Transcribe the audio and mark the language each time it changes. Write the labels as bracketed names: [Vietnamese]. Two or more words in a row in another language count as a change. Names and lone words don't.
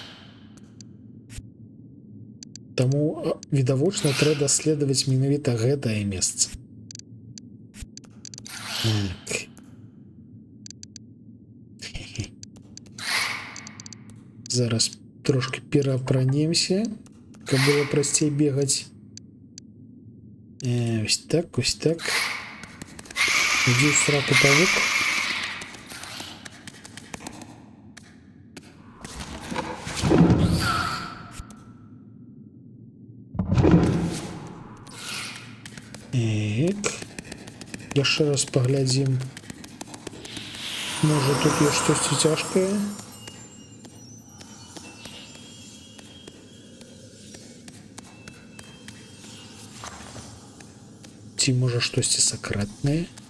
[Belarusian] Таму, відавочна, трэба даследаваць менавіта гэтае месца. Так. Зараз трошки перапранемся, каб было прасцей бегаць. [Ukrainian] Ось так, ось так. [Russian] Иди в сраку, павук. [Belarusian] Так. Яшчэ раз паглядзім. Можа тут ёсць штосьці цяжкае? Ці можа штосьці сакрэтнае?